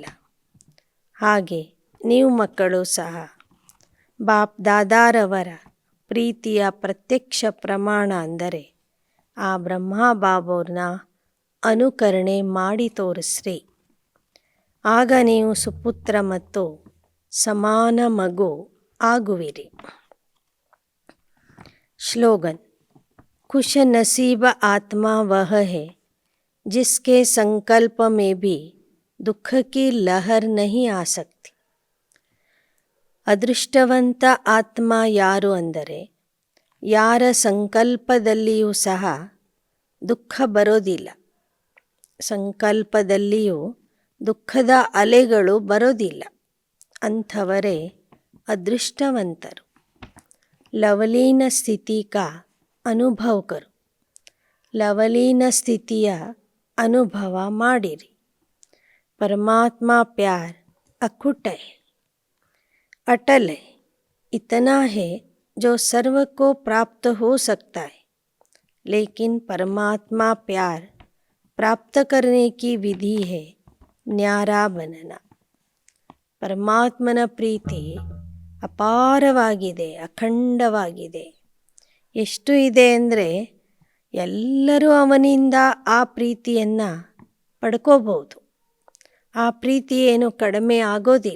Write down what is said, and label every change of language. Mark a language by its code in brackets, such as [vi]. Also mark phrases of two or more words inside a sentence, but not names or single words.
[kn] ಹಾಗೆ ನೀವು ಮಕ್ಕಳು ಸಹ ಬಾಪ್ ದಾದಾರವರ ಪ್ರೀತಿಯ ಪ್ರತ್ಯಕ್ಷ ಪ್ರಮಾಣ ಅಂದರೆ ಆ ಬ್ರಹ್ಮ ಬಾಬೋರ್ನ ಅನುಕರಣೆ ಮಾಡಿ ತೋರಿಸ್ರಿ. ಆಗ ನೀವು ಸುಪುತ್ರ ಮತ್ತು ಸಮಾನ ಮಗು ಆಗುವಿರಿ. [hi] ಸ್ಲೋಗನ್ खुश नसीब आत्मा वह है जिसके संकल्प में भी दुख की लहर नहीं आ सकती. [kn] ಅದೃಷ್ಟವಂತ ಆತ್ಮ ಯಾರು ಅಂದರೆ, ಯಾರ ಸಂಕಲ್ಪದಲ್ಲಿಯೂ ಸಹ ದುಃಖ ಬರೋದಿಲ್ಲ. ಸಂಕಲ್ಪದಲ್ಲಿಯೂ ದುಃಖದ ಅಲೆಗಳು ಬರೋದಿಲ್ಲ. ಅಂಥವರೇ ಅದೃಷ್ಟವಂತರು. [hi] लवलीन स्थिति का अनुभव करु. [kn] ಲವಲೀನ ಸ್ಥಿತಿಯ ಅನುಭವ ಮಾಡಿರಿ. [hi] परमात्म प्यार अखुट है, अटल है. इतना है जो सर्व को प्राप्त हो सकता है, लेकिन परमात्मा प्यार प्राप्त करने की विधि है न्यारा बनना. [kn] ಪರಮಾತ್ಮನ ಪ್ರೀತಿ ಅಪಾರವಾಗಿದೆ, ಅಖಂಡವಾಗಿದೆ. ಎಷ್ಟು ಇದೆ ಅಂದರೆ ಎಲ್ಲರೂ ಅವನಿಂದ ಆ ಪ್ರೀತಿಯನ್ನು ಪಡ್ಕೋಬಹುದು. ಆ ಪ್ರೀತಿ ಏನು ಕಡಿಮೆ ಆಗೋದಿಲ್ಲ.